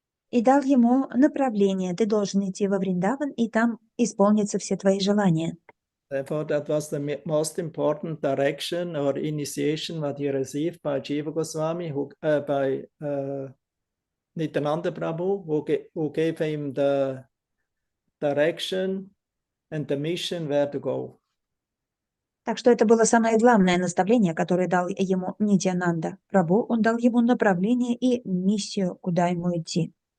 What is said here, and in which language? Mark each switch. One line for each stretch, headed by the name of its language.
Russian: И дал ему направление. Ты должен идти во Вриндаван, и там исполнятся все твои желания.
English: Therefore, that was the most important direction or initiation that he received by Jiva Goswami, by Nityananda Prabhu, who gave him the direction and the mission where to go.
Russian: Так что это было самое главное наставление, которое дал ему Нитянанда Прабху. Он дал ему направление и миссию, куда ему идти.